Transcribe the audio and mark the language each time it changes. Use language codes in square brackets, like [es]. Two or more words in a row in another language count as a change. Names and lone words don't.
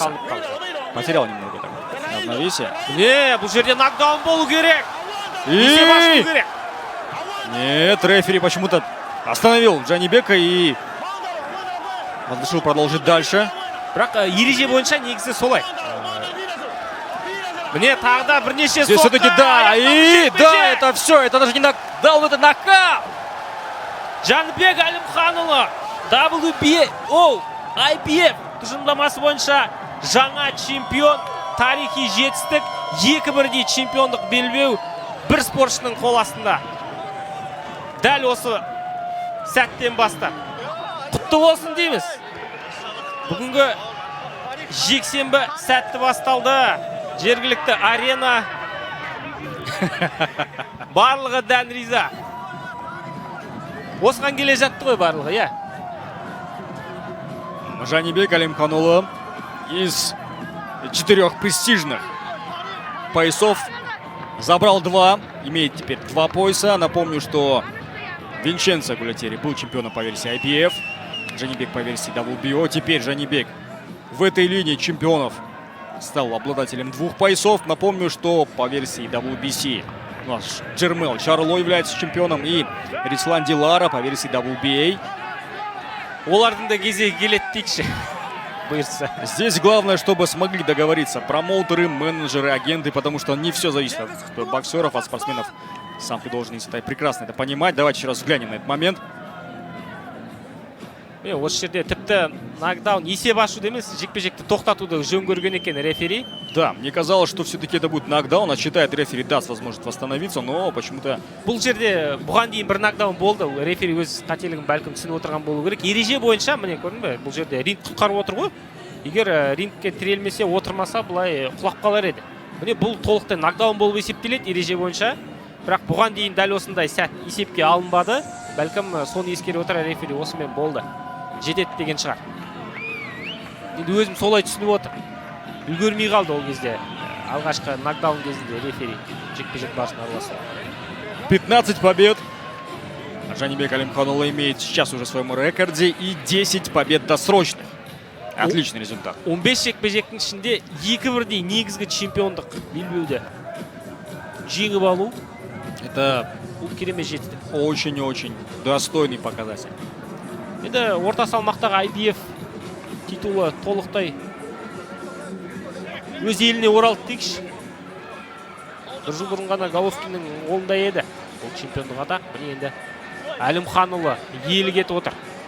[kk] Шалынып қалды. [ru] Потерял немного так равновесие. [kk] Не, бұл жерде нокдаун болу керек. Есеп ашу [ru] И... [kk] керек. [ru] Нет, рефери почему-то остановил Джанибека и разрешил продолжить дальше. [kk] Бірақ ереже бойынша негізі солай. Міне тағы да бірнеше [ru] Здесь [kk] соққы. [ru] все-таки да, и [kk] Аяқ [ru] да, [kk] жекпе-жек. [ru] это все, это даже не нокдаун, это нокаут. [kk] Жаныбек Әлімханұлы IBF тұжырымдамасы бойынша жаңа чемпион, тарихи жетістік, 2-1 чемпиондық белбеу бір спортшының қол астында. Дәл осы сәттен бастап құтты болсын дейміз. Бүгінгі жексенбі сәтті басталды. Жергілікті арена барлығы дән риза. Осыған келе жатты ғой барлығы, иә. [ru] Жанибек Алимханұлы из 4 престижных поясов забрал 2, имеет теперь 2 пояса. Напомню, что Винченцо Гуальтиери был чемпионом по версии IBF, Жанибек по версии WBO. Теперь Жанибек в этой линии чемпионов стал обладателем 2 поясов. Напомню, что по версии WBC у нас Джермел Чарло является чемпионом и Рислан Дилара по версии WBA. [kk] Олардың да кезегі келеді дейікші. Бұйырса. [ru] Здесь главное, чтобы смогли договориться промоутеры, менеджеры, агенты, потому что не все зависит от боксеров, от спортсменов. Сам ты должен прекрасно это понимать. Давайте еще раз взглянем на этот момент. [kk] Осы жерде тіпті нокдаун есеп ашу емес, жекпе-жекті тоқтатуды жөн көрген екен рефери. [ru] Да, мне казалось, что все-таки это будет нокдаун, а считает рефери даст возможность восстановиться, но почему-то... [kk] Бұл жерде бұған дейін бір нокдаун болды. Рефери өз қателігін бәлкім түсініп отырған болу керек. Ереже бойынша, міне көрдің бе, бұл жерде ринг құтқарып отыр ғой. Егер рингке тірелмесе, отырмаса, бұлай құлап қалар еді. Міне бұл толықтай нокдаун болып есептеледі ереже бойынша. Бірақ бұған дейін дәл осындай сәт есепке алынбады. Бәлкім соны ескере отыра рефери осымен болды. Жетеді деген шығар. Енді өзім солай түсініп отыр. Үлгермей қалды ол кезде. Алғашқы нокдаун кезінде рефери жекпе-жек барысында араласты. [ru] 15 побед. Жанибек Алимханұлы имеет сейчас уже в своем рекорде и 10 побед досрочных. Отличный результат. [kk] 15 жекпе-жектің ішінде 2-1 негізгі чемпиондық белбеуді жеңіп алу. [ru] Это [kk] Бұл керемет жетістік. [ru] очень-очень достойный показатель. [kk] Енді орта салмақтағы IBF титулы толықтай өз еліне оралды дейікші. Бір жыл бұрын ғана Головкиннің қолында еді. Ол чемпиондық атақ. Міне енді Әлімханұлы иелік етіп отыр.